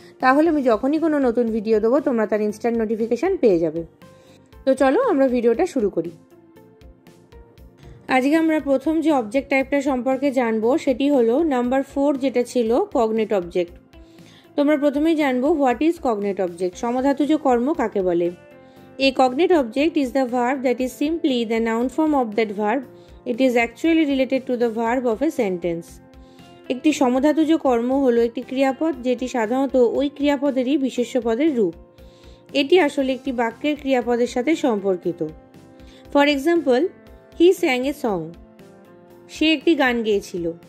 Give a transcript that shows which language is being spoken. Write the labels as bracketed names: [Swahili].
[Bangla] তাহলে আমি যখনই কোনো নতুন ভিডিও দেবো তোমরা তার ইনস্ট্যান্ট নোটিফিকেশান পেয়ে যাবে। তো চলো আমরা ভিডিওটা শুরু করি। আজকে আমরা প্রথম যে অবজেক্ট টাইপটা সম্পর্কে জানবো সেটি হলো নাম্বার 4, যেটা ছিল কগনেট অবজেক্ট। তোমরা প্রথমেই জানবো [English] what is cognate object, [Bangla] সমধাতুজ কর্ম কাকে বলে। [English] A cognate object is the verb that is simply the noun form of that verb. It is actually related to the verb of a sentence. [Bangla] একটি সমধাতুজ কর্ম হলো একটি ক্রিয়াপদ যেটি সাধারণত ওই ক্রিয়াপদেরই বিশেষ্য পদের রূপ। এটি আসলে একটি বাক্যের ক্রিয়াপদের সাথে সম্পর্কিত। [English] for example, he sang a song, [Bangla] সে একটি গান গেয়েছিল।